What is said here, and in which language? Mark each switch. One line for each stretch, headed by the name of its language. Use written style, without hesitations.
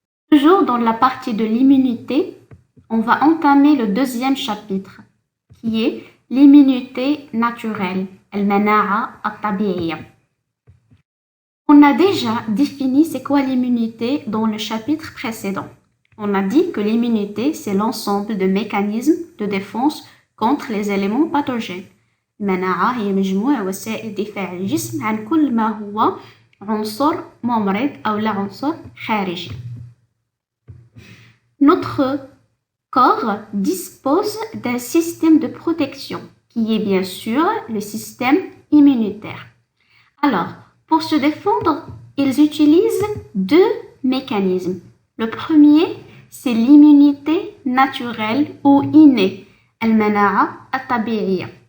French: Toujours dans la partie de l'immunité, on va entamer le deuxième chapitre qui est l'immunité naturelle, al-mana'a at-tabi'iyya. On a déjà défini c'est quoi l'immunité dans le chapitre précédent. On a dit que l'immunité, c'est l'ensemble de mécanismes de défense contre les éléments pathogènes.
Arabic: المناعة هي مجموع وسائل دفاع الجسم عن كل ما هو عنصر ممرض أو لا عنصر خارجي.
French: Notre corps dispose d'un système de protection qui est bien sûr le système immunitaire. Alors, pour se défendre, ils utilisent deux mécanismes. Le premier, c'est l'immunité naturelle ou innée, al-mana'a at-tabi'iyya.